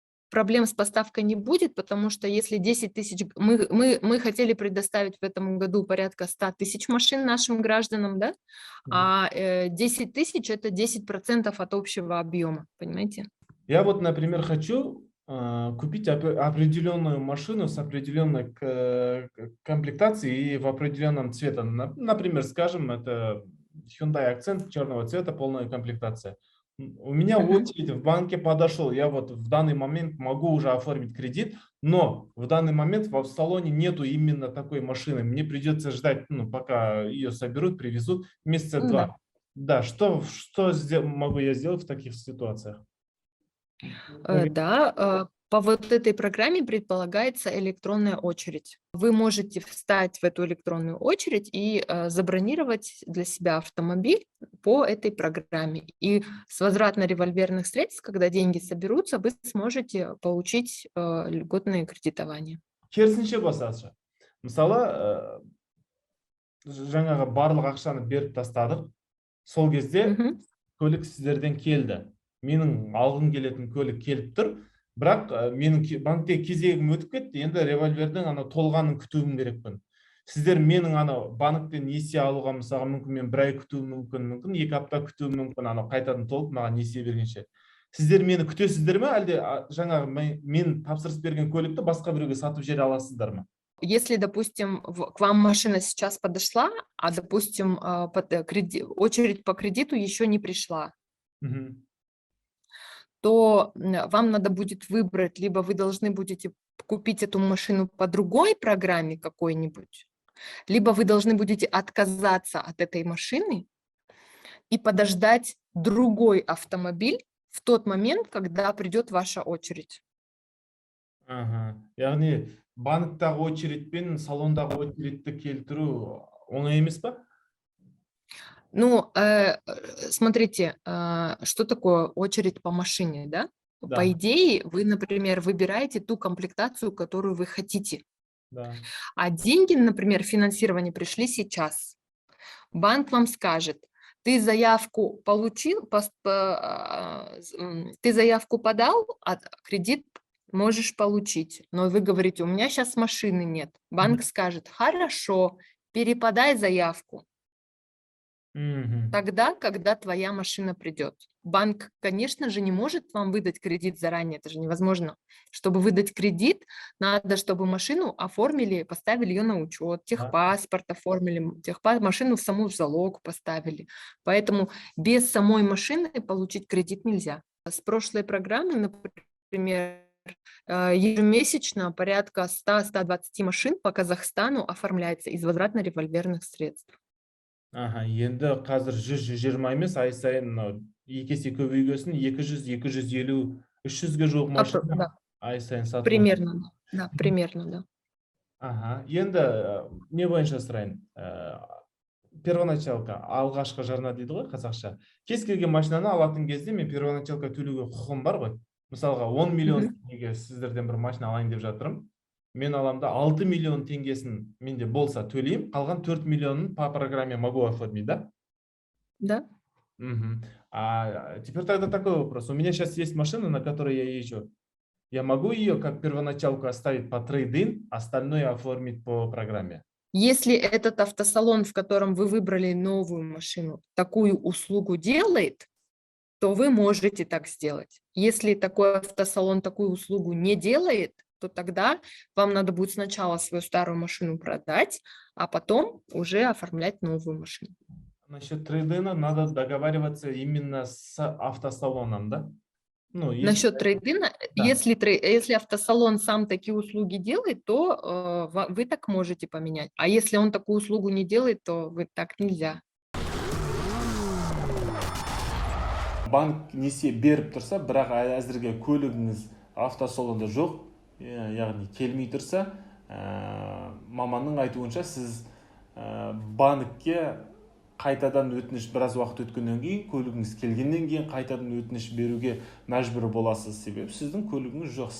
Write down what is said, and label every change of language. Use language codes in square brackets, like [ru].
[ru] Проблем с поставкой не будет, потому что если 10 тысяч... Мы хотели предоставить в этом году порядка 100 тысяч машин нашим гражданам, да? А 10 тысяч – это 10% от общего объема, понимаете? Я вот, например, хочу купить определенную машину с определенной комплектацией и в определенном цвете. Например, скажем, это Hyundai Accent черного цвета, полная комплектация. У меня очередь в банке подошел, я вот в данный момент могу уже оформить кредит, но в данный момент в салоне нету именно такой машины. Мне придется ждать, пока ее соберут, привезут месяца два. Да, что могу я сделать в таких ситуациях? Да, по вот этой программе предполагается электронная очередь. Вы можете встать в эту электронную очередь и забронировать для себя автомобиль по этой программе. И с возвратно-револьверных средств, когда деньги соберутся, вы сможете получить льготное кредитование. [kk] Керісінше басатшы. Мысалы, жаңағы барлық ақшаны беріп тастадық. Сол кезде көлік сіздерден келді. Менің алғым келетін көлік келіп тұр. Бірақ менің банкте кезегім өтіп кетті. Енді револьвердің толғанын күтуім керекпін. Сіздер менің банктен несие алуға мысалға мүмкін мен бір ай күтуім мүмкін, 2 апта күтуім мүмкін, қайтадан толып маған несие бергенше. Сіздер мені күтесіздер ме, әлде жаңағы мен тапсырыс берген көлікті басқа біреуге сатып жібере аласыздар ма? [ru] Если, допустим, к вам машина сейчас подошла, а, допустим, очередь по кредиту еще не пришла, то вам надо будет выбрать, либо вы должны будете купить эту машину по другой программе какой-нибудь, либо вы должны будете отказаться от этой машины и подождать другой автомобиль в тот момент, когда придет ваша очередь. [kk] Яғни банктағы очередь пен салондағы очередьті келтіру оңай емес па? [ru] Ну, смотрите, что такое очередь по машине, да? Да. По идее, вы, например, выбираете ту комплектацию, которую вы хотите. Да. А деньги, например, финансирование пришли сейчас. Банк вам скажет, ты заявку получил, ты заявку подал, а кредит можешь получить. Но вы говорите, у меня сейчас машины нет. Банк скажет, хорошо, переподай заявку. Тогда, когда твоя машина придет. Банк, конечно же, не может вам выдать кредит заранее, это же невозможно. Чтобы выдать кредит, надо, чтобы машину оформили, поставили ее на учет, техпаспорт оформили, машину в саму в залог поставили. Поэтому без самой машины получить кредит нельзя. С прошлой программы, например, ежемесячно порядка 100-120 машин по Казахстану оформляется из возвратно-револьверных средств. [kk] Аха, енді қазір 100-120 емес, ай сайын мынау екі есе көбейгесін 200-250 300-ге жуық машина [ru] Да, [kk] ай сайын сатылып. [ru] примерно, да, примерно, да. [kk] Аха, енді не бойынша сұрайын? Первоначалка, алғашқы жарна дейді ғой қазақша. Кез келген машинаны алатын кезде мен первоначалка төлеуге құқым бар ғой. Мысалға 10 миллион теңгеге сіздерден бір машина алайын деп жатырмын. Мен аламда 6 миллион теңгесін менде болса төлеймін, қалған 4 миллионын [ru] по программе могу оформить, да? [kk] Да. [ru] Теперь тогда такой вопрос. У меня сейчас есть машина, на которой я езжу. Я могу ее как первоначалку оставить по трейд-ин, остальное оформить по программе? Если этот автосалон, в котором вы выбрали новую машину, такую услугу делает, то вы можете так сделать. Если такой автосалон такую услугу не делает, то тогда вам надо будет сначала свою старую машину продать, а потом уже оформлять новую машину. Насчет трейдина надо договариваться именно с автосалоном, да? Ну, Насчет трейдина, Да. если автосалон сам такие услуги делает, то вы так можете поменять. А если он такую услугу не делает, то вы так нельзя. [kk] Банк несие беріп тұрса, бірақ әзірге көлігіңіз автосалонда жоқ, яғни келмей тұрса, маманның айтуынша сіз банкке қайтадан өтініш біраз уақыт өткеннен кейін, көлігіңіз келгеннен кейін қайтадан өтініш беруге мәжбүр боласыз, себебі сіздің көлігіңіз жоқ.